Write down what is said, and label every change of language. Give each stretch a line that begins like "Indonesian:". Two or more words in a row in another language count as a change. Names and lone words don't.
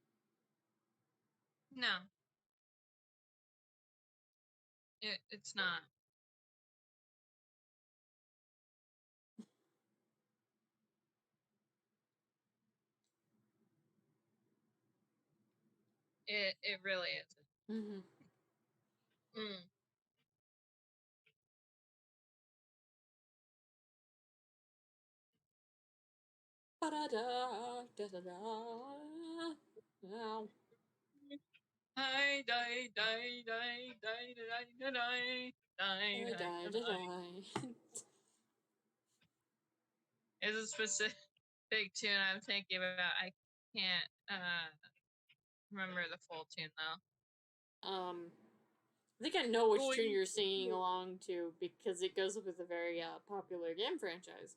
English: No. It's not. It really isn't. Mm-hmm. Mm. Ba-da-da, da-da-da. Wow. Die, die, die, die, die, die, die, die, die, die. It's a specific tune I'm thinking about. I can't remember the full tune though. I think I know which tune you're singing along to because it goes with a very popular game franchise.